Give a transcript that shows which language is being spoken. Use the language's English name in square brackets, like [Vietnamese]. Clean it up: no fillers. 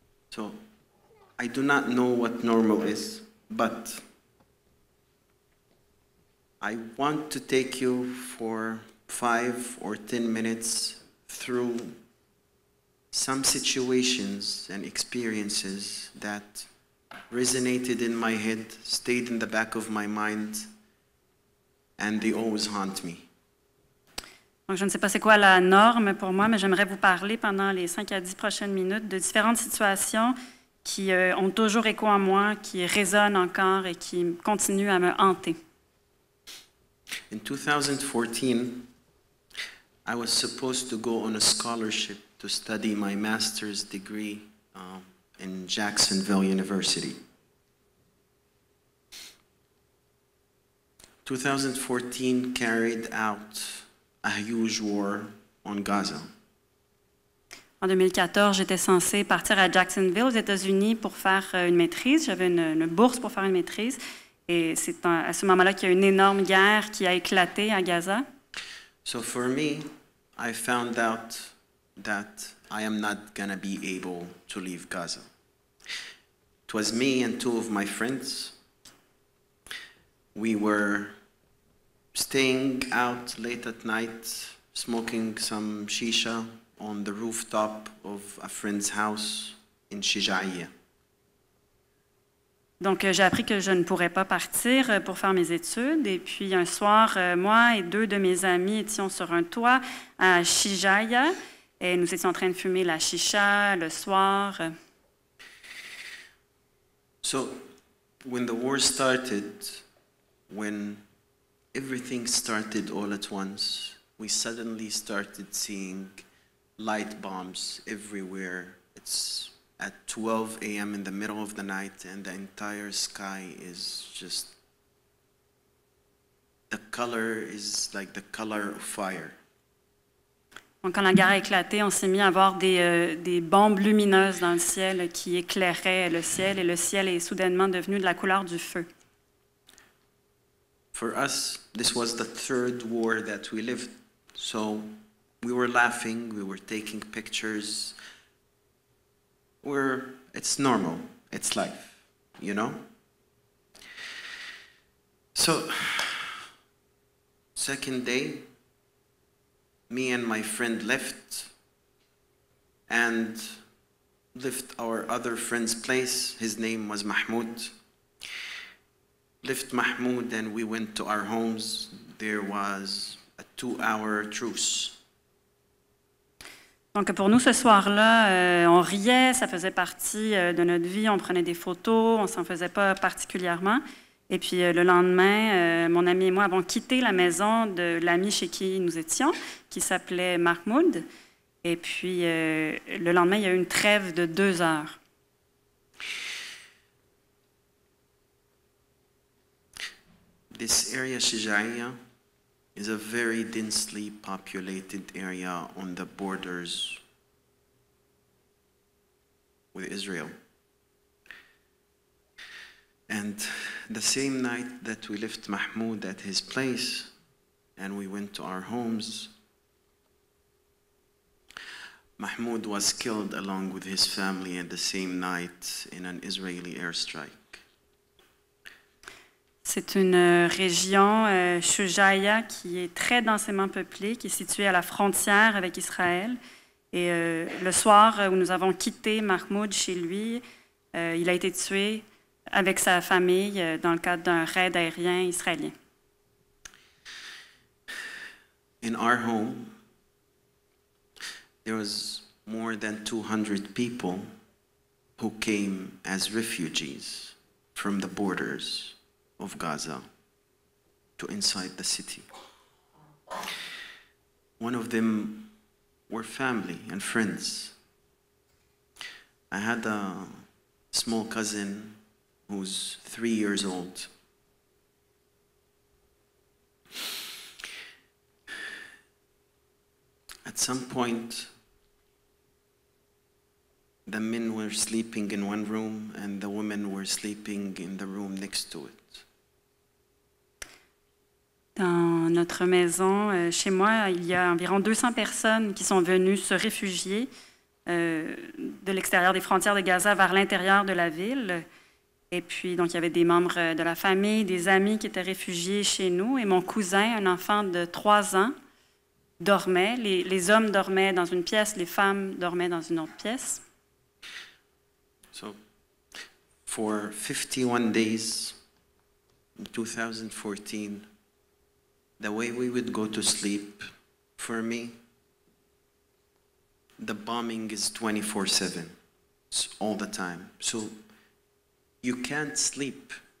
[English] So, I do not know what normal is, but I want to take you for 5 or 10 minutes through some situations and experiences that resonated in my head, stayed in the back of my mind, and they always haunt me. [French] Donc, je ne sais pas c'est quoi la norme pour moi, mais j'aimerais vous parler pendant les 5 à 10 prochaines minutes de différentes situations qui ont toujours écho en moi, qui résonnent encore et qui continuent à me hanter. [English] In 2014, I was supposed to go on a scholarship to study my master's degree in Jacksonville University. 2014 carried out a huge war on Gaza. [French] En 2014, j'étais censée partir à Jacksonville, aux États-Unis, pour faire une maîtrise. J'avais une bourse pour faire une maîtrise. Et c'est à ce moment-là qu'il y a une énorme guerre qui a éclaté à Gaza. [English] So for me, I found out that I am not going to be able to leave Gaza. It was me and two of my friends. We were staying out late at night, smoking some shisha on the rooftop of a friend's house in Shijaiya. [French] Donc, j'ai appris que je ne pourrais pas partir pour faire mes études. Et puis, un soir, moi et deux de mes amis étions sur un toit à Shijaiya et nous étions en train de fumer la chicha le soir. [English] So, when the war started, when everything started all at once, we suddenly started seeing light bombs everywhere. It's at 12 a.m. in the middle of the night, and the entire sky is just, the color is like the color of fire. [French] Donc, quand la guerre a éclaté, on s'est mis à voir des bombes lumineuses dans le ciel qui éclairaient le ciel, et le ciel est soudainement devenu de la couleur du feu. [English] For us, this was the third war that we lived. So we were laughing, we were taking pictures. It's normal, it's life, you know? So, second day, me and my friend left and left our other friend's place. His name was Mahmoud. Left Mahmoud and we went to our homes. There was a 2-hour truce. [French] Donc, pour nous, ce soir-là, on riait, ça faisait partie de notre vie, on prenait des photos, on ne s'en faisait pas particulièrement. Et puis, le lendemain, mon ami et moi avons quitté la maison de l'ami chez qui nous étions, qui s'appelait Mahmoud. Et puis, le lendemain, il y a eu une trêve de 2 heures. [English] This area, Shijaiya, is a very densely populated area on the borders with Israel. And the same night that we left Mahmoud at his place and we went to our homes, Mahmoud was killed along with his family at the same night in an Israeli airstrike. [French] C'est une région, Shujaiya, qui est très densément peuplée, qui est située à la frontière avec Israël. Et le soir où nous avons quitté Mahmoud chez lui, il a été tué avec sa famille dans le cadre d'un raid aérien israélien. [English] In our home, there was more than 200 people who came as refugees from the borders of Gaza to inside the city. One of them were family and friends. I had a small cousin who's 3 years old. At some point, the men were sleeping in one room and the women were sleeping in the room next to it. [French] Dans notre maison, chez moi, il y a environ 200 personnes qui sont venues se réfugier de l'extérieur des frontières de Gaza vers l'intérieur de la ville. Et puis, donc, il y avait des membres de la famille, des amis qui étaient réfugiés chez nous. Et mon cousin, un enfant de 3 ans, dormait. Les hommes dormaient dans une pièce, les femmes dormaient dans une autre pièce. [English] So, for 51 days in 2014, the way we would go to sleep, for me, the bombing is 24/7. It's all the time. So you can't sleep